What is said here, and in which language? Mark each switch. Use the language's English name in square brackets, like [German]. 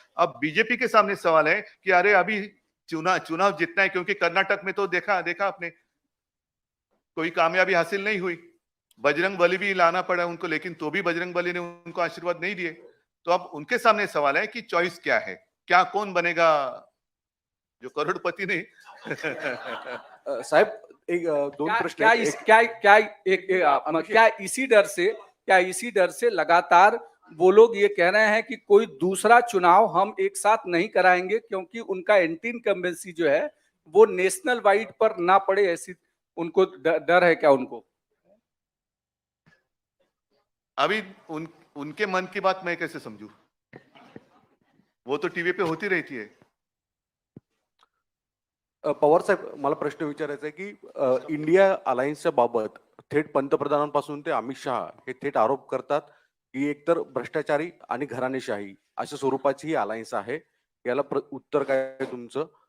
[Hindi] अब बीजेपी के सामने सवाल है कि अरे अभी चुनाव जीतना है, क्योंकि कर्नाटक में तो देखा आपने कोई कामयाबी हासिल नहीं हुई. बजरंग बली भी लाना पड़ा उनको, लेकिन तो भी बजरंग बली ने उनको आशीर्वाद नहीं दिए. तो अब उनके सामने सवाल है कि चॉइस क्या है, क्या कौन बनेगा जो करोड़पति नहीं. [Marathi] साहेब एक दोन प्रश्न आहेत. [Hindi] क्या इसी डर से लगातार वो लोग ये कह रहे हैं कि कोई दूसरा चुनाव हम एक साथ नहीं कराएंगे, क्योंकि उनका एंटी इनकम्बेंसी जो है वो नेशनल वाइड पर ना पड़े, ऐसी उनको डर है क्या उनको? अभी उनके मन की बात मैं कैसे समझू? वो तो टीवी पे होती रहती है. [Marathi] पवार साहेब मला प्रश्न विचारायचा आहे की इंडिया अलायन्सच्या बाबत थेट पंतप्रधानांपासून ते अमित शहा हे थेट आरोप करतात की एकतर भ्रष्टाचारी आणि घराणेशाही अशा स्वरूपाची ही अलायन्स आहे. याला उत्तर काय आहे तुमचं?